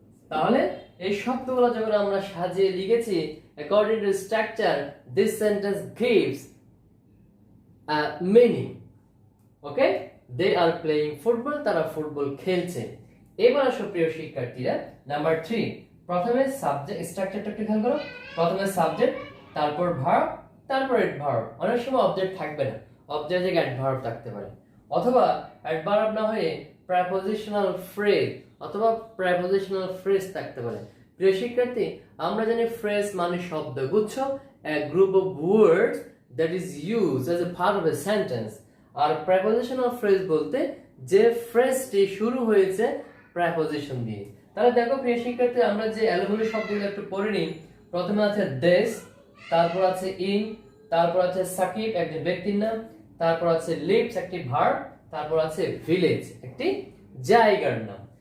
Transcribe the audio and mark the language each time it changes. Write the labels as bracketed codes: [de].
[bn] তাহলে এই শব্দগুলো যখন আমরা সাজিয়ে লিখেছি [en] according to structure, this sentence gives a meaning. Okay, they are playing football, [bn] তারা ফুটবল খেলছে। এবার আসো প্রিয় শিক্ষার্থীরা, নাম্বার 3, প্রথমে সাবজেক্ট স্ট্রাকচারটা একটু খেয়াল করো। প্রথমে সাবজেক্ট, তারপর ভার্ব, তারপর অ্যাডভার্ব। অনেক সময় অবজেক্ট থাকবে না, অবজেক্ট জায়গায় অ্যাডভার্ব থাকতে পারে, অথবা অ্যাডভার্ব না হয়ে প্রিপোজিশনাল ফ্রেজ অথবা প্রিপোজিশনাল ফ্রেজ থাকতে পারে। প্রিয় শিক্ষার্থী, আমরা জানি ফ্রেজ মানে শব্দগুচ্ছ, [en] a group of words that is used as a part of a sentence। [bn] আর prepositional phrase বলতে যে ফ্রেজটি শুরু হয়েছে প্রিপোজিশন দিয়ে। তাহলে দেখো প্রিয় শিক্ষার্থী, আমরা যে এলোমেলো শব্দগুলো একটু পড়ে নিই। প্রথমে আছে দেশ, তারপর আছে ইন, তারপর আছে সাকিব একজন ব্যক্তির নাম, তারপর আছে লিভস একটি ভার্ব, তারপর আছে ভিলেজ একটি জায়গার নাম।